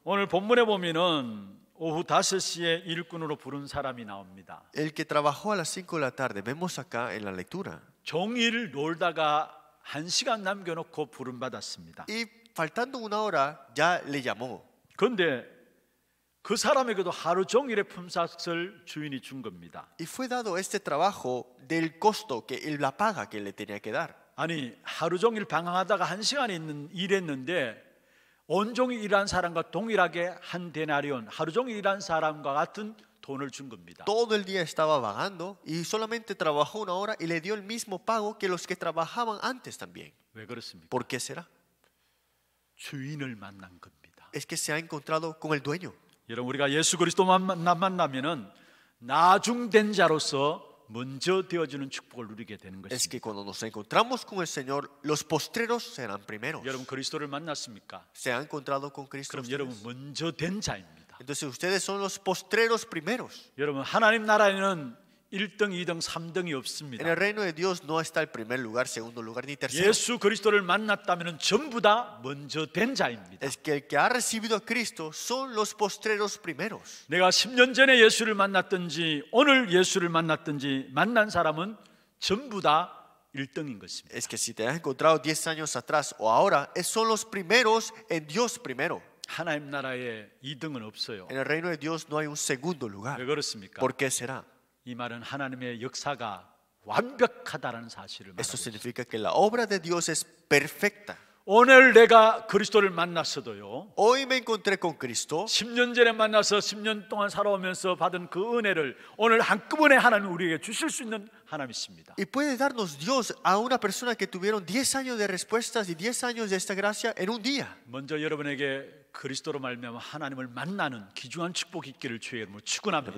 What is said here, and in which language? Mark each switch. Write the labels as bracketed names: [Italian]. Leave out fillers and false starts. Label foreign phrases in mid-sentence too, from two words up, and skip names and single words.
[Korean] 오늘 본문에 보면은 오후 5시에 일꾼으로 부른 사람이 나옵니다. [Spanish] El que trabajó a las 5 de la tarde, vemos acá en la lectura. [Korean] 종일 놀다가 1시간 남겨놓고 부름받았습니다. [Spanish] Y faltando una hora, ya le llamó. [Korean] 그런데 그 사람에게도 하루 종일의 품삯을 주인이 준 겁니다. [Spanish] Y fue dado este trabajo del costo, la paga que le tenía que dar. [Korean] 아니 하루 종일 방황하다가 1시간 일했는데 온종일 일한 사람과 동일하게 한 데나리온, 하루 종일 일한 사람과 같은 돈을 준 겁니다. [Spanish] Todo el día estaba vagando y solamente trabajó una hora y le dio el mismo pago que los que trabajaban antes también. [Korean] 왜 그렇습니까? [Spanish] ¿Por qué será? [Korean] 주인을 만난 겁니다. [Spanish] Es que se ha encontrado con el dueño. [Korean] 여러분 우리가 예수 그리스도만 만나면은 나중된 자로서 먼저 되어주는 축복을 누리게 되는 [Spanish] Es [Korean] 것입니다. [Spanish] que cuando nos encontramos con el Señor, los postreros serán primeros. [Korean] 여러분 그리스도를 만났습니까? [Spanish] Se ha encontrado con Cristo. [Korean] 그럼 여러분 [Spanish] ustedes. [Korean] 먼저 된 자입니다. [Spanish] Entonces ustedes son los postreros primeros. [Korean] 여러분 하나님 나라에는 1등, 2등, 3등이 [Spanish] En [Korean] 없습니다. [Spanish] el reino de Dios no está el primer lugar, segundo lugar ni tercero. [Korean] 예수 그리스도를 만났다면 전부 다 먼저 된 자입니다. [Spanish] Es que el que ha recibido a Cristo son los postreros primeros. [Korean] 내가 10년 전에 예수를 만났든지 오늘 예수를 만났든지 만난 사람은 전부 다 1등인 것입니다. [Spanish] Es que si te has encontrado 10 años atrás o ahora, son los primeros en Dios primero. [Korean] 하나님 나라에 2등은 없어요. [Spanish] En el reino de Dios no hay un segundo lugar. [Korean] 왜 그렇습니까? [Spanish] ¿Por qué será? [Korean] 이 말은 하나님의 역사가 완벽하다라는 사실을 [Spanish] Esto [Korean] 말합니다. [Spanish] significa que la obra de Dios es perfecta. [Korean] 오늘 내가 그리스도를 만났어도요. [Spanish] Hoy me encontré con Cristo. [Korean] 10년 전에 만나서 10년 동안 살아오면서 받은 그 은혜를 오늘 한꺼번에 하나님 우리에게 주실 수 있는 하나님이십니다. [Spanish] Y puede darnos Dios a una persona que tuvieron 10 años de respuestas y 10 años de esta gracia en un día. [Korean] 먼저 여러분에게 그리스도로 말미암아 하나님을 만나는 귀중한 축복이 있기를 주의 이름으로 축원합니다.